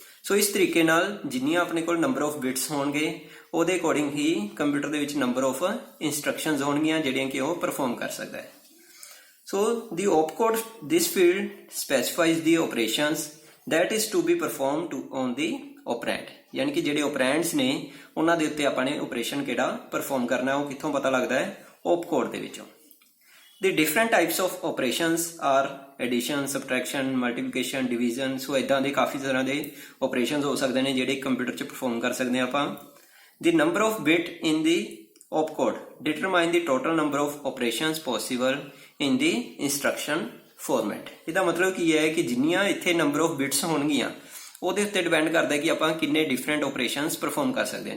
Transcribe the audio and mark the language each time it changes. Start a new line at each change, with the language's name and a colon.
Punjabi: ਸੋ ਇਸ ਤਰੀਕੇ ਨਾਲ ਜਿੰਨੀਆਂ ਆਪਣੇ ਕੋਲ ਨੰਬਰ ਆਫ ਬਿਟਸ ਹੋਣਗੇ ਉਹਦੇ ਅਕੋਰਡਿੰਗ ਹੀ ਕੰਪਿਊਟਰ ਦੇ ਵਿੱਚ ਨੰਬਰ ਆਫ ਇੰਸਟਰਕਸ਼ਨਸ ਹੋਣਗੀਆਂ ਜਿਹੜੀਆਂ ਕਿ ਉਹ ਪਰਫਾਰਮ ਕਰ ਸਕਦਾ ਹੈ।
English: so the op code, this field specifies the operations that is to be performed on the operand,
Punjabi: ਯਾਨੀ ਕਿ ਜਿਹੜੇ operands ਨੇ ਉਹਨਾਂ ਦੇ ਉੱਤੇ ਆਪਾਂ ਨੇ ਆਪਰੇਸ਼ਨ ਕਿਹੜਾ ਪਰਫਾਰਮ ਕਰਨਾ ਉਹ ਕਿੱਥੋਂ ਪਤਾ ਲੱਗਦਾ ਹੈ, op code ਦੇ ਵਿੱਚੋਂ।
English: The different types of operations are addition, subtraction, multiplication, division।
Punjabi: ਸੋ ਇਦਾਂ ਦੇ ਕਾਫੀ ਤਰ੍ਹਾਂ ਦੇ ਆਪਰੇਸ਼ਨਸ ਹੋ ਸਕਦੇ ਨੇ ਜਿਹੜੇ ਕੰਪਿਊਟਰ 'ਚ ਪਰਫਾਰਮ ਕਰ ਸਕਦੇ ਹਾਂ ਆਪਾਂ।
English: The number of bit in the opcode determine the total number of operations possible in the instruction format।
Punjabi: ਇਹਦਾ ਮਤਲਬ ਕੀ ਹੈ ਕਿ ਜਿੰਨੀਆਂ ਇੱਥੇ ਨੰਬਰ ਆਫ ਬਿਟਸ ਹੋਣਗੀਆਂ ਉਹਦੇ ਉੱਤੇ ਡਿਪੈਂਡ ਕਰਦਾ ਕਿ ਆਪਾਂ ਕਿੰਨੇ ਡਿਫਰੈਂਟ ਆਪਰੇਸ਼ਨਸ ਪਰਫਾਰਮ ਕਰ ਸਕਦੇ ਹਾਂ।